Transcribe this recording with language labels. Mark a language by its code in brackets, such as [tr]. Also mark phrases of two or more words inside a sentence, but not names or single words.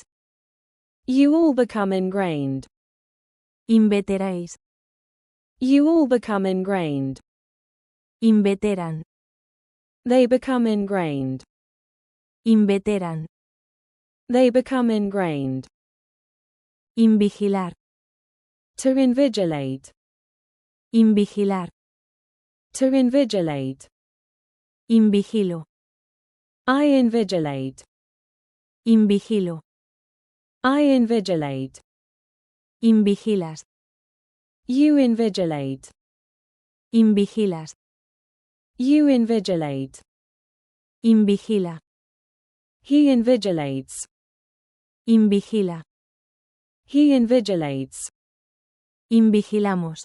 [en] You all become ingrained. [es] Inveteráis. [en] You all become ingrained. [es] Inveteran. [en] They become ingrained. [es] Inveteran. [en] They become ingrained. [es] Invigilar. [en] To invigilate. [es] Invigilar. [en] To invigilate. [es] Invigilo. [en] I invigilate. [es] Invigilo. [en] I invigilate. [es] Invigilas. [en] You invigilate. [es] Invigilas. [en] You invigilate. [es] Invigila. [en] He invigilates. [es] Invigila. [en] He invigilates. [es] Invigilamos.